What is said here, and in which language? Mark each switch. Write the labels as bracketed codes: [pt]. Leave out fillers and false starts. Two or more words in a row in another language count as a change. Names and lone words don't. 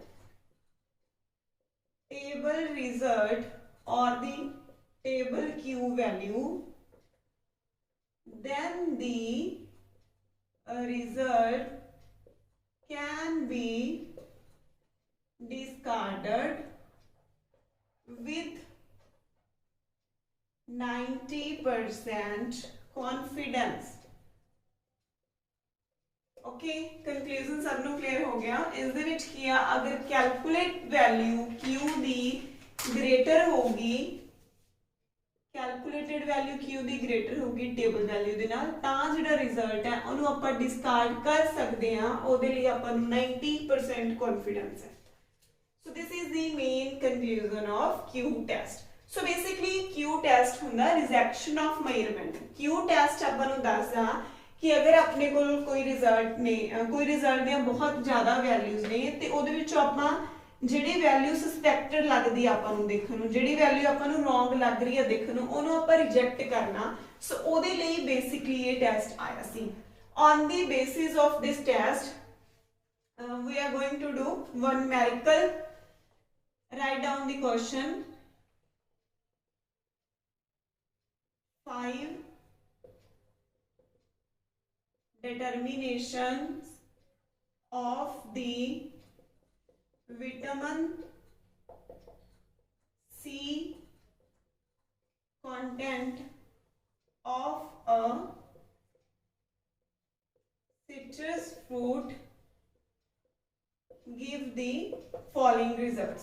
[en] table result or the table Q value, then the result can be discarded with 90% confidence. [pa] Okay, conclusion सब ਨੂੰ clear ਹੋ ਗਿਆ ਇਸ ਦੇ ਵਿੱਚ ਕੀ ਆ ਅਗਰ [en] calculate value Q [pa] ਦੀ greater ਹੋਗੀ [en] calculated value Q [pa] ਦੀ greater ਹੋਗੀ [en] table value [pa] ਦੇ ਨਾਲ ਤਾਂ ਜਿਹੜਾ result ਹੈ ਉਹਨੂੰ ਆਪਾਂ discard ਕਰ ਸਕਦੇ ਹਾਂ ਉਹਦੇ ਲਈ ਆਪਾਂ ਨੂੰ 90% confidence ਹੈ. [en] So this is the main conclusion of Q test. So basically Q test [pa] ਹੁੰਦਾ [en] rejection of measurement. [pa] Q test ਆਪਾਂ ਨੂੰ ਦੱਸਦਾ ਕਿ ਅਗਰ ਆਪਣੇ ਕੋਲ ਕੋਈ ਰਿਜ਼ਲਟ ਨੇ ਕੋਈ ਰਿਜ਼ਲਟ ਦੀਆਂ ਬਹੁਤ ਜ਼ਿਆਦਾ ਵੈਲਿਊਜ਼ ਨੇ ਤੇ ਉਹਦੇ ਵਿੱਚੋਂ ਆਪਾਂ ਜਿਹੜੀ ਵੈਲਿਊ ਸਸਪੈਕਟਡ ਲੱਗਦੀ ਆ ਆਪਾਂ ਨੂੰ ਦੇਖਣ ਨੂੰ, ਜਿਹੜੀ ਵੈਲਿਊ ਆਪਾਂ ਨੂੰ ਰੋਂਗ ਲੱਗ ਰਹੀ ਆ ਦੇਖਣ ਨੂੰ, ਉਹਨੂੰ ਆਪਾਂ ਰਿਜੈਕਟ ਕਰਨਾ। ਸੋ ਉਹਦੇ ਲਈ ਬੇਸਿਕਲੀ ਇਹ ਟੈਸਟ ਆਇਆ ਸੀ। [en] On the basis of this test we are going to do one numerical. Write down the question. 5 determinations of the vitamin C content of a citrus fruit give the following results.